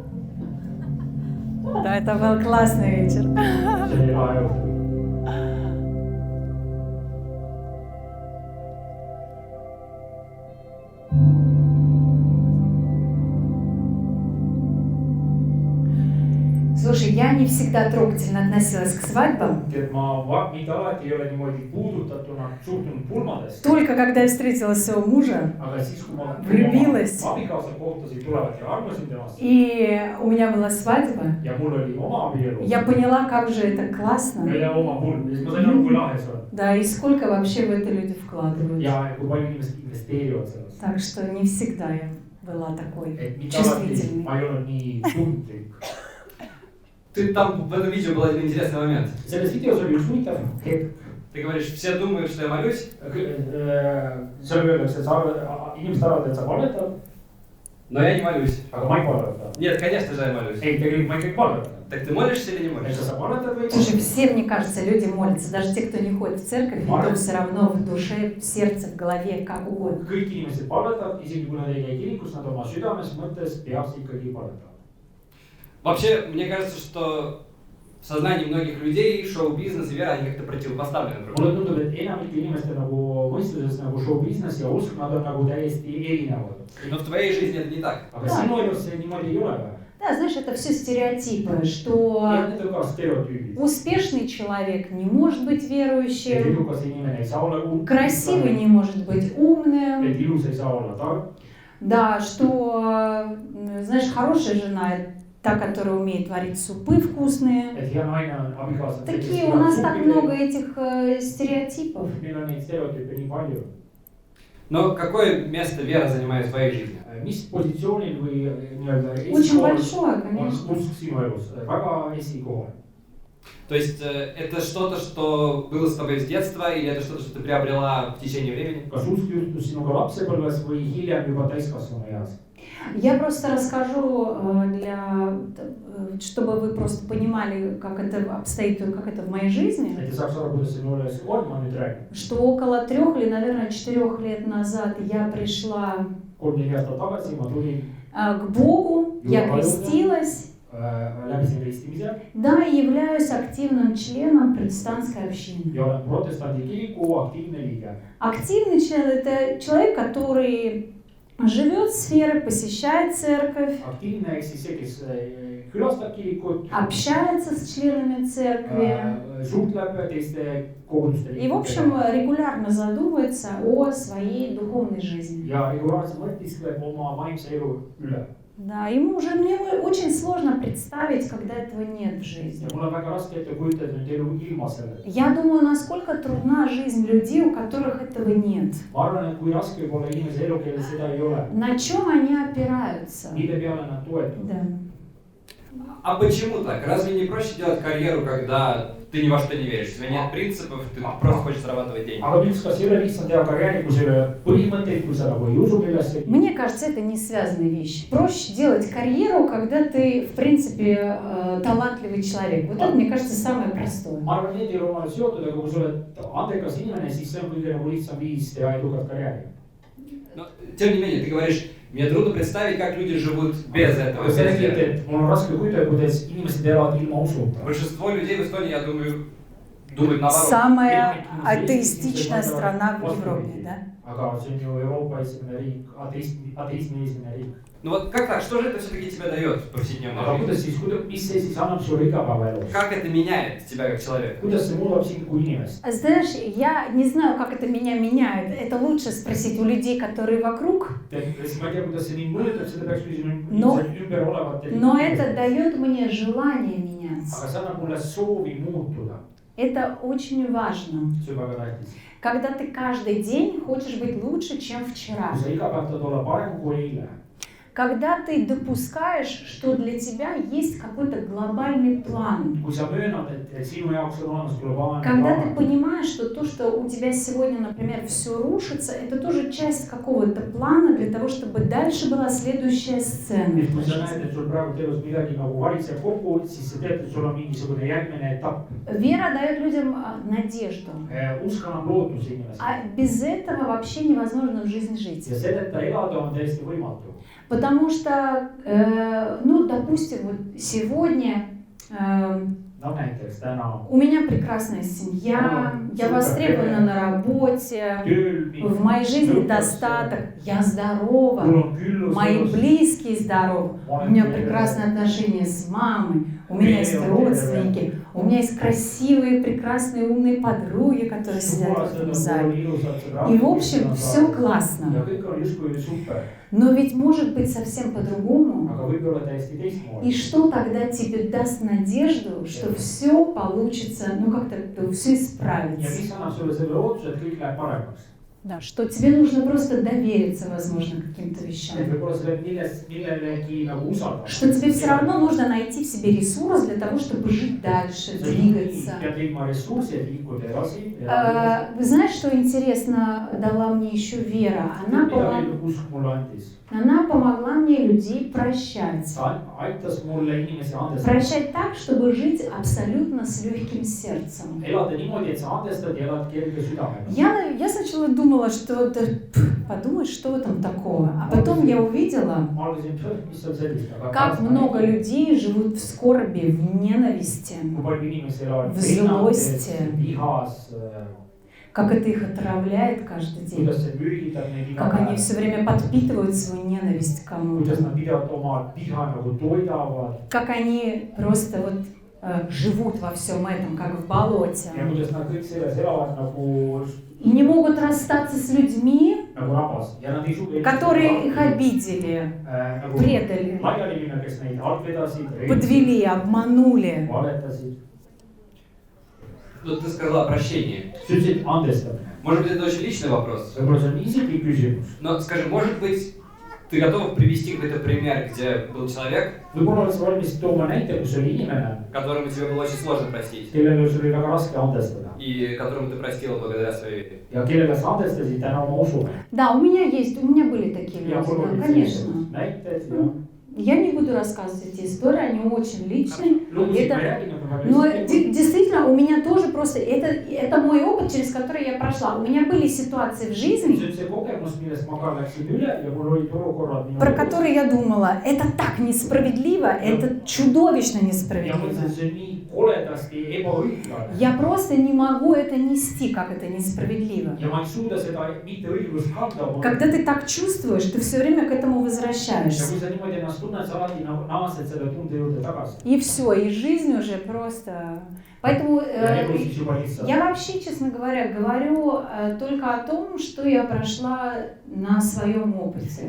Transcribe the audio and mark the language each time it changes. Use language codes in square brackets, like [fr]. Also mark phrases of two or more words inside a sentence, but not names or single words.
[ru] Да, это был классный вечер. Слушай, я не всегда трогательно относилась к свадьбам. [et] Mitte alati ei ole niimoodi puudutatuna suhtunud pulmadesse. [ru] Только когда я встретила своего мужа, [et] Aga siis, kui ma [ru] влюбилась, [et] abikaasa kohtasin, tulevad ja arvasin temast [ru] и у меня была свадьба, [et] ja mul oli oma abielu [ru] я поняла, как же это классно. [et] ja oma pulm. Siis ma sain aru, kui lahe see on. [ru] Да, и сколько вообще в это люди вкладывают. [et] Ja kui palju inimesed investeerivad sellesse. [ru] Так что не всегда я была такой [et] Et mitte alati [ru] чувствительной. [et] ma ei olnud nii tundlik. [ru] Ты там в этом видео был один интересный момент. [et] Selles videos oli üks huvitav hetk. [ru] Ты говоришь, все думают, что я молюсь. [et] Seal öeldakse, et inimesed arvavad, et sa palvetad, [ru] Но я не молюсь. [et] aga ma ei palveta. [ru] Нет, конечно же я молюсь. [et] Ei, tegelikult ma ikkagi palvetan. [ru] Так ты молишься или не [et] Et [ru] молишься? [et] sa palvetad või ei [ru] Слушай, [et] palveta? [ru] все, мне кажется, люди молятся, даже те, кто не ходит в церковь, то все равно в душе, в сердце, в голове, как угодно. [et] Kõik inimesed palvetavad, isegi kui nad ei käi kirikus, nad oma südames mõttes peaks ikkagi palvetama. [ru] Вообще, мне кажется, что в сознании многих людей шоу-бизнес и вера, они как-то противопоставлены друг [et] Mulle [ru] другу. [et] tundub, et enamike inimeste nagu mõistuses nagu show-business ja usk, nad on nagu täiesti erinevad. [ru] Но в твоей жизни это не так. [et] Aga sinu elus see niimoodi ei ole või? [ru] Да, знаешь, это все стереотипы, что [et] Need on ka stereotüübid. [ru] успешный человек не может быть [et] Et [ru] верующим, [et] edukas inimene ei saa olla [ru] красивый не может быть умным, [et] et ilus ei saa olla tark. [ru] да, что, знаешь, хорошая жена та, которая умеет варить супы вкусные. [et] Et hea naine on abikaasa. [ru] Такие у нас так много этих стереотипов. [et] Meil on neid stereotüüpe nii palju. [ru] Но какое место вера занимает в твоей жизни? [et] Mis positsioonil või nii-öelda [ru] Очень большое, [et] on [ru] конечно. [et] usk sinu elus? Väga esikohal. [ru] То есть это что-то, что было с тобой с детства, или это что-то, что ты приобрела в течение времени? [et] Kas usk juhtus sinuga lapsepõlves või hiljem juba täiskasvanu eas? [ru] Я просто расскажу, чтобы вы просто понимали, как это обстоит, как это в моей жизни, [et] Et te saaks aru, kuidas see minu elus on, ma nüüd räägin. [ru] что около 3 или, наверное, 4 лет назад я пришла [et] 3-4 aastat tagasi ma tulin [ru] к Богу, я крестилась, [et] läbisin ristimise [ru] да, и являюсь активным членом протестантской общины. [et] ja olen protestandi kiriku aktiivne liige. [ru] Активный член – это человек, который живет в сфере, посещает церковь, [et] Aktiivne ehk siis see, kes külastab kirikut, [ru] общается с членами церкви [et] suhtleb teiste koguduste [ru] и, в общем, регулярно задумывается о своей духовной жизни. [et] ja regulaarselt mõtiskleb oma vaimse elu üle. [ru] Да, мне очень сложно представить, когда этого нет в жизни. [et] Ja mul on väga raske ette kujutada nüüd elu ilma selleta. [ru] Я думаю, насколько трудна жизнь людей, у которых этого нет. [et] Ma arvan, et kui raske võib olla inimese elu, kellel seda ei ole. [ru] На чем они опираются? [et] Mille peale nad toetuvad? [ru] Да. А почему так? Разве не проще делать карьеру, когда ты ни во что не веришь? У тебя нет принципов, ты просто хочешь зарабатывать деньги? [et] Aga miks, kas ei ole lihtsam teha karjääri, kui sul ei ole põhimõtteid, kui sa nagu ei usu millessegi? [ru] Мне кажется, это не связанные вещи. Проще делать карьеру, когда ты, в принципе, талантливый человек. Вот это, мне кажется, самое простое. [et] Ma arvan, need ei ole omale seotud, aga kui sa oled andekas inimene, siis see on kõige nagu lihtsam viis teha edukat karjääri. [ru] Но, тем не менее, ты говоришь, мне трудно представить, как люди живут без этого. [et] Aga see näitab, et mul on raske kujutada, kuidas inimesed elavad ilma usuta. [ru] Большинство людей в Эстонии, я думаю, думать наоборот. Самая атеистичная страна в Европе, да? [et] Aga see on ju Euroopa esimene riik, ateismi esimene riik. [ru] Ну вот как так, что же это все-таки тебе дает в повседневной [et] Aga kuidas [ru] жизни? [et] siis, mis see siis annab sulle igapäevaelus? [ru] Как это меняет тебя как человека? [et] Kuidas see muudab sind kui inimest? [ru] Знаешь, я не знаю, как это меня меняет. Это лучше спросить у людей, которые вокруг. [et] Ma ei tea, kuidas see mind mõjutab, seda peaks küsima No- ümber olevate [ru] Но это дает мне желание меняться. [et] Aga see annab mulle soovi muutuda. [ru] Это очень важно. [et] See on väga tähtis. [ru] Когда ты каждый день хочешь быть лучше, чем вчера. [et] Kui sa iga päev tahad olla parem kui eile. [ru] Когда ты допускаешь, что для тебя есть какой-то глобальный план. [et] Kui sa möönad, et sinu jaoks on olemas globaalne [ru] Когда ты [et] plaan. [ru] понимаешь, что то, что у тебя сегодня, например, все рушится, это тоже часть какого-то плана для того, чтобы дальше была следующая сцена. [et] Et kui sa näed, et sul praegu elus midagi nagu valitseb kokku, siis sa tead, et sul on mingisugune järgmine etapp. [ru] Вера дает людям надежду. [et] Usk annab lootuse inimesele. [ru] А без этого вообще невозможно в жизни жить. [et] Ja selleta elada on täiesti võimatu. [ru] Потому что, ну, допустим, вот сегодня [et] No näiteks täna [ru] у меня прекрасная семья, я востребована на работе, [et] tööl [ru] в моей жизни достаток, я [et] mul [ru] здорова, [et] on küllus [ru] мои [et] elus. [ru] близкие здоровы, у меня прекрасные отношения с мамой, у меня есть родственники, у меня есть красивые, прекрасные, умные подруги, которые сидят в этом зале. И, в общем, все [et] Ja [ru] классно. [et] kõik on justkui super, [ru] Но ведь может быть совсем по-другому. [et] aga võib olla täiesti [ru] И [et] teistmoodi. [ru] что тогда тебе даст надежду, что все получится, ну как-то все [et] Ja [ru] исправится? [et] mis annab sulle selle lootuse, et kõik läheb paremaks? [ru] Да, что тебе нужно просто довериться, возможно, каким-то вещам. [et] Et võib-olla sa pead millelegi nagu usaldama. [ru] Что тебе все равно нужно найти в себе ресурс для того, чтобы жить дальше, [et] Sa [ru] двигаться. [et] pead leidma ressursi, et liikuda edasi. [ru] Вы знаете, что интересно дала мне еще Вера? [et] Mida veel usk mulle andis? [ru] Она помогла мне людей прощать. [et] Ta aitas mulle inimesi andestada. [ru] Прощать так, чтобы жить абсолютно с легким сердцем. [et] Elada niimoodi, et sa andestad ja elad kerge südamega. [ru] Я сначала думала, что да, подумай, что в этом такого. А потом я увидела, [et] Ma arvasin, mis on sellist. Aga [ru] как много людей живут в скорби, в ненависти, [et] kui palju inimesi elavad [ru] В злости. [et] vihas, [ru] как это их отравляет каждый день, [et] kuidas see mürgitab neid iga [ru] как они [et] päev, [ru] все время подпитывают свою ненависть к кому-то, [et] kuidas nad pidevalt oma viha nagu toidavad [ru] как они просто вот живут во всем этом, как в болоте. [et] ja kuidas nad kõik selles elavad nagu [ru] И не могут расстаться с людьми, [et] rabas ja nad ei suuda [ru] которые их обидели, [et] nagu [ru] предали, [et] laiali minna, kes neid alt vedasid, [ru] подвели, обманули. [et] valetasid. [ru] Ну, ты сказала о прощении. [et] sa ütlesid andestamine. [ru] Может быть, это очень личный вопрос. [et] võib-olla see on isiklik küsimus. [ru] Но скажи, может быть, ты готов привести какой-то пример, где был человек, [et] võib-olla oled sa valmis tooma näite, kus oli inimene, [ru] которому тебе было очень сложно простить, [et] kellele sul oli väga raske andestada [ru] и которому ты простила благодаря своей вере? [et] ja kellele sa andestasid täna oma usule. [ru] Да, у меня были такие [et] ja [ru] люди, [et] mul [ru] да, [et] olid [ru] конечно. [et] sellised näited ja [ru] Я не буду рассказывать эти истории, они очень личные. [et] lugusid ma ei [ru] Это, [et] räägi, nad on väga [ru] но [et] isiklikud. [ru] действительно, у меня тоже просто, это мой опыт, через который я прошла. У меня были ситуации в [et] see [ru] жизни, [et] on see kogemus, millest ma ka läksin üle ja mul olid olukorrad minu [ru] про которые я думала, это так несправедливо, это чудовищно [et] ja [ru] несправедливо. [et] mõtlesin, et see on nii koledasti ebaõiglane [ru] Я просто не могу это нести, как это несправедливо. [et] ja ma ei suuda seda mitteõiglust kanda. [ru] Когда ты так чувствуешь, ты все время к этому [et] ja [ru] возвращаешься. [et] kui sa niimoodi ennast tunned, sa alati nagu naased selle tunde juurde tagasi. [ru] И все, и жизнь уже просто... Поэтому [et] ja elu siis juba lihtsalt. [ru] я вообще, честно говоря, говорю только о том, что я прошла на своем опыте.